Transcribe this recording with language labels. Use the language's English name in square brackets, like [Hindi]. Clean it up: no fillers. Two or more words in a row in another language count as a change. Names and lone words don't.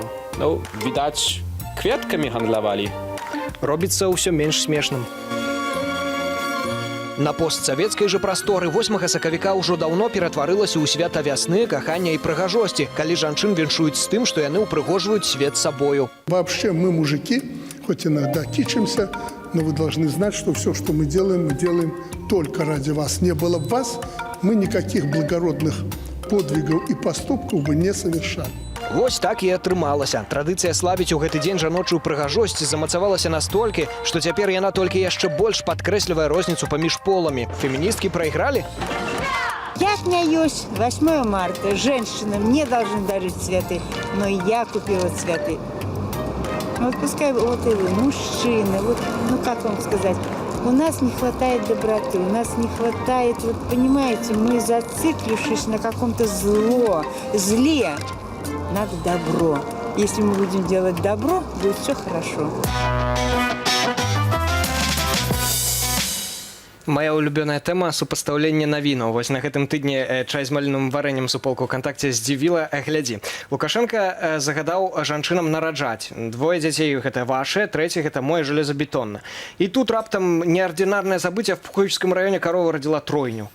[Belarusian] Ну, відаць, кветкамі гандлявалі. Робіцца ўсё менш смешным. На постсавецкай жа прасторы 8 сакавіка ўжо даўно ператварылася ў свята вясны, кахання і прыгажосці, калі жанчын віншуюць з тым, што яны ўпрыгожваюць свет сабою. [Russian] Вообще мы мужики, хоть иногда кичимся, но вы должны знать, что все, что мы делаем только ради вас. Не было бы вас, мы никаких благородных подвигов и поступков бы не совершали. [Belarusian] Вось так і атрымалася. Традыцыя славіць у гэты дзень жаночую прыгажосць замацавалася настолькі, што цяпер яна толькі яшчэ больш падкрэслівае розніцу паміж поламі. Феміністкі прайгралі? [Russian] Я смеюсь. 8 марта женщинам не должны дарить цветы, но я купила цветы. Вот пускай вот и вы, мужчины, вот, ну как вам сказать, у нас не хватает доброты, у нас не хватает, вот понимаете, мы зациклившись на каком-то зле. Надо добро. Если мы будем делать добро, будет все хорошо. [Belarusian] Моя улюбленая тэма супастаўлення навінаў. Вось на гэтым тыдні чай з маліным варэннем суполку ВКонтакце здзівіла. Глядзі. Лукашенко загадаў жанчынам нараджаць. 2 дзяцей гэта ваши, 3 гэта мой жалезабетонна. І тут раптам неардынарнае забыцця в Пуховічскім раёне карова радзіла тройню.